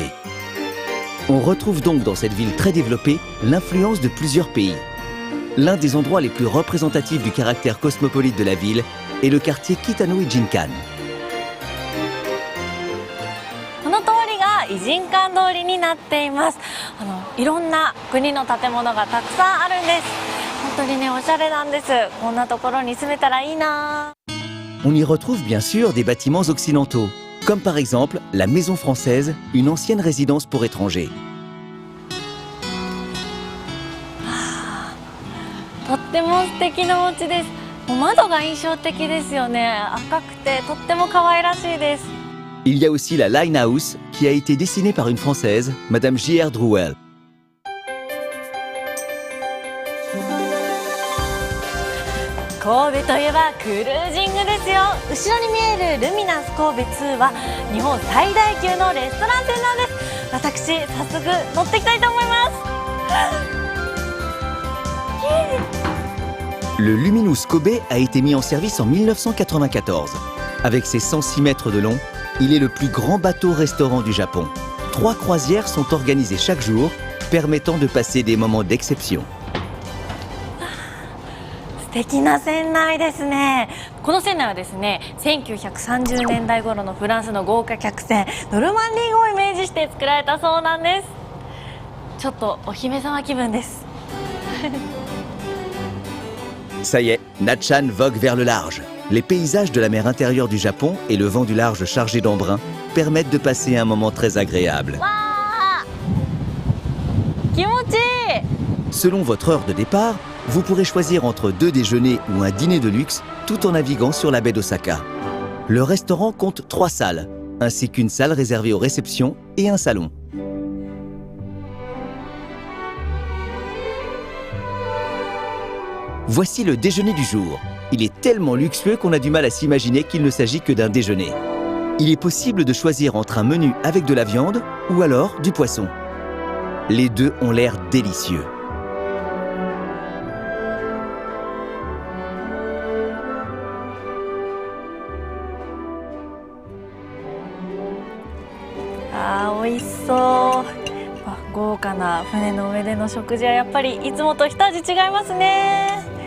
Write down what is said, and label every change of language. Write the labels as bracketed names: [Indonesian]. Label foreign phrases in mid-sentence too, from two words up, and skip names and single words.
[French] On retrouve donc dans cette ville très développée l'influence de plusieurs pays. L'un des endroits les plus représentatifs du caractère cosmopolite de la ville est le quartier Kitanoi Jinkan. [Japanese] この通りが異人館通りになっています。いろんな国の建物がたくさんあるんです。本当にね、おしゃれなんです。こんなところに住めたらいいな。 [French] On y retrouve bien sûr des bâtiments occidentaux, comme par exemple la Maison Française, une ancienne résidence pour étrangers. [Japanese] とっても素敵なお家です。もう窓が印象的ですよね。赤くてとっても可愛らしいです。 [French] Il y a aussi la Linehouse, qui a été dessinée par une Française, Madame J.R. Drouel. [Japanese] 神戸といえばクルージングですよ。後ろに見えるルミナス神戸2は日本最大級のレストラン船なんです。私、早速乗っていきたいと思います。 [French] Le Luminous Kobe a été mis en service en 1994. Avec ses 106 mètres de long, il est le plus grand bateau-restaurant du Japon. 3 croisières sont organisées chaque jour, permettant de passer des moments d'exception. [Japanese] 素敵な船内ですね。この船内はですね、1930年代頃のフランスの豪華客船ノルマンディー号をイメージして作られたそうなんです。ちょっとお姫様気分です。 [French] Ça y est, Na-chan vogue vers le large. Les paysages de la mer intérieure du Japon et le vent du large chargé d'embrun permettent de passer un moment très agréable. [Japanese] わー、気持ちいい。 [French] Selon votre heure de départ, vous pourrez choisir entre 2 déjeuners ou un dîner de luxe tout en naviguant sur la baie d'Osaka. Le restaurant compte 3 salles, ainsi qu'une salle réservée aux réceptions et un salon. Voici le déjeuner du jour. Il est tellement luxueux qu'on a du mal à s'imaginer qu'il ne s'agit que d'un déjeuner. Il est possible de choisir entre un menu avec de la viande ou alors du poisson. Les deux ont l'air délicieux. [Japanese] Ah, 美味しそう。豪華な船の上での食事はやっぱりいつもと一味違いますね。